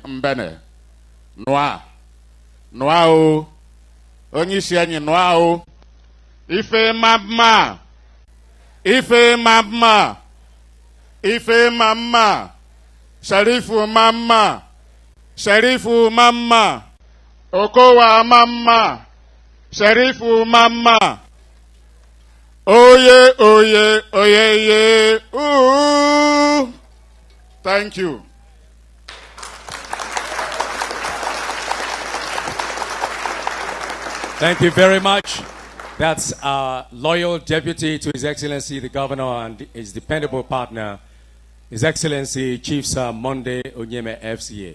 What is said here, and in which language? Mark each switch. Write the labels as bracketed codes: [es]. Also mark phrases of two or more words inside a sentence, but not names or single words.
[ig] Mbene, Noa, Noa o, Onyishianyi Noa o, Ife Mama, Ife Mama, Ife Mama, Sharifu Mama, Sharifu Mama, Okowa Mama, Sharifu Mama, Oye, oye, oye, ye, ooh. [en] Thank you. Thank you very much. That's our loyal deputy to His Excellency the Governor and his dependable partner, His Excellency Chief Sir Monday Onyeme FCA.